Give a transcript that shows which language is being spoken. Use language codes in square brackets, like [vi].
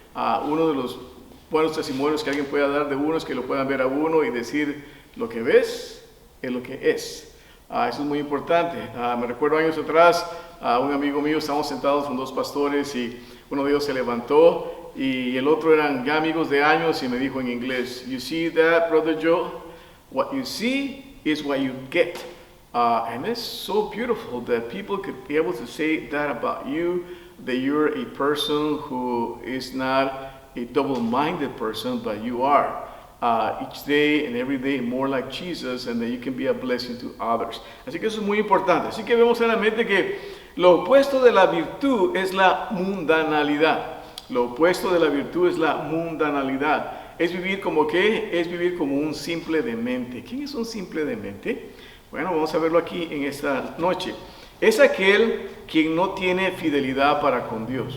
[es] Uno de los buenos testimonios que alguien pueda dar de uno es que lo puedan ver a uno y decir, lo que ves es lo que es. Eso es muy importante. Me recuerdo años atrás, un amigo mío, estábamos sentados con dos pastores y uno de ellos se levantó y el otro eran ya amigos de años y me dijo en inglés, [en] you see that, Brother Joe? What you see is what you get. And it's so beautiful that people could be able to say that about you, that you're a person who is not a double-minded person, but you are each day and every day more like Jesus, and that you can be a blessing to others. [es] Así que eso es muy importante. Así que vemos claramente que lo opuesto de la virtud es la mundanalidad. Lo opuesto de la virtud es la mundanalidad. Es vivir como ¿qué? Es vivir como un simple demente. ¿Quién es un simple demente? Bueno, vamos a verlo aquí en esta noche. Es aquel quien no tiene fidelidad para con Dios.